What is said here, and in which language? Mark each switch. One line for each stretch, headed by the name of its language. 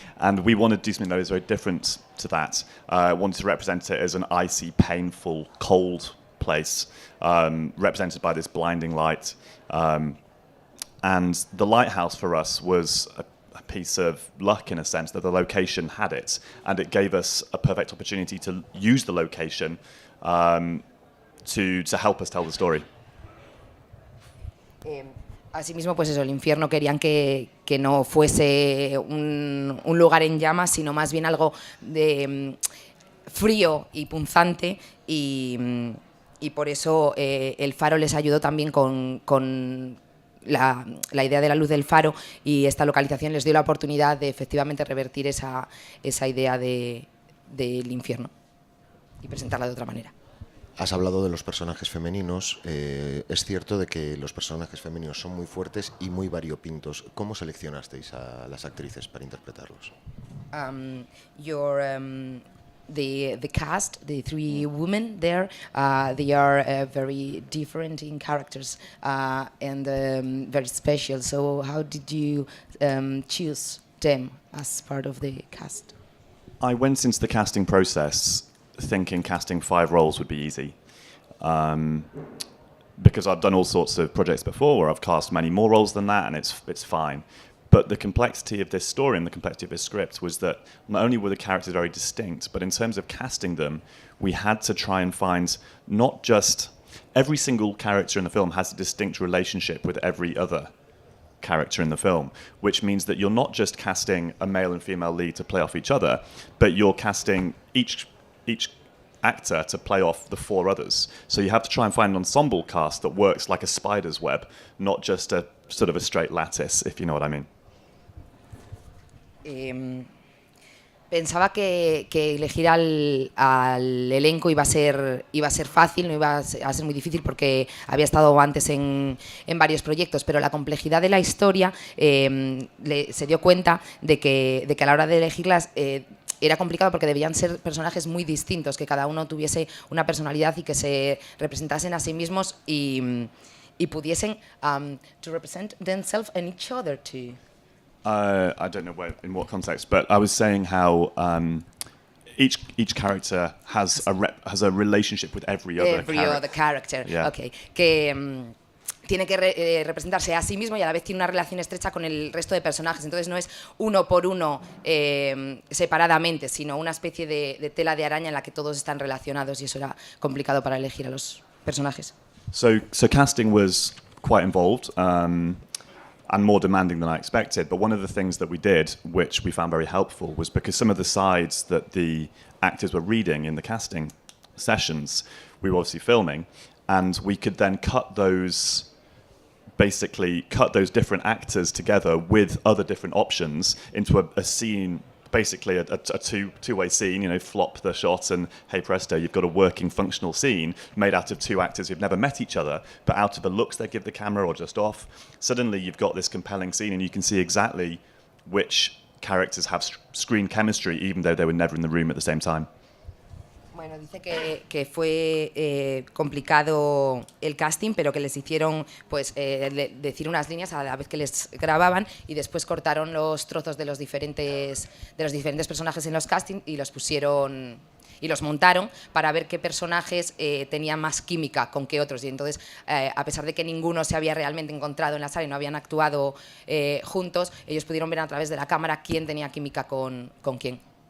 English: And we wanted to do something that was very different to that. Wanted to represent it as an icy, painful, cold place, represented by this blinding light. And the lighthouse for us was a piece of luck in a sense, that the location had it. And it gave us a perfect opportunity to use the location to help us tell the story.
Spanish: Asimismo, pues eso, el infierno querían que no fuese un lugar en llamas, sino más bien algo de frío y punzante, y por eso el faro les ayudó también con la idea de la luz del faro, y esta localización les dio la oportunidad de efectivamente revertir esa idea del infierno y presentarla de otra manera. Has hablado de los personajes femeninos. Es cierto de que los personajes femeninos son muy fuertes y muy variopintos. ¿Cómo seleccionasteis a las actrices para interpretarlos?
English: The cast, the 3 women there, they are very different in characters and very special. So how did you choose them as part of the cast? I went into the casting process thinking casting 5 roles would be easy, because I've done all sorts of projects before where I've cast many more roles than that, and it's fine. But the complexity of this story and the complexity of this script was that not only were the characters very distinct, but in terms of casting them, we had to try and find not just every single character in the film has a distinct relationship with every other character in the film, which means that you're not just casting a male and female lead to play off each other, but you're casting each actor to play off the 4 others. So you have to try and find an ensemble cast that works like a spider's web, not just a sort of a straight lattice, if you know what I mean.
Spanish: Pensaba que elegir al elenco iba a ser fácil, no iba a ser muy difícil, porque había estado antes en varios proyectos, pero la complejidad de la historia se dio cuenta de que a la hora de elegirlas era complicado, porque debían ser personajes muy distintos, que cada uno tuviese una personalidad y que se representasen a sí mismos y pudiesen
English: to represent themselves and each other too. I don't know in what context, but I was saying how each character has a relationship with every other character. Yeah. Okay.
Spanish: Que tiene que representarse a sí mismo y a la vez tiene una relación estrecha con el resto de personajes. Entonces no es uno por uno separadamente, sino una especie de tela de araña en la que todos están relacionados, y eso era complicado para elegir a los personajes.
English: So casting was quite involved and more demanding than I expected. But one of the things that we did, which we found very helpful, was because some of the sides that the actors were reading in the casting sessions, we were obviously filming, and we could then cut those basically cut those different actors together with other different options into a scene, basically a two-way scene, you know, flop the shot and hey presto, you've got a working functional scene made out of two actors who've never met each other, but out of the looks they give the camera or just off, suddenly you've got this compelling scene and you can see exactly which characters have screen chemistry even though they were never in the room at the same time.
Spanish: Bueno, dice que fue complicado el casting, pero que les hicieron pues decir unas líneas a la vez que les grababan y después cortaron los trozos de los diferentes personajes en los castings y los pusieron y los montaron para ver qué personajes tenían más química con qué otros. Y entonces, a pesar de que ninguno se había realmente encontrado en la sala y no habían actuado juntos, ellos pudieron ver a través de la cámara quién tenía química con quién.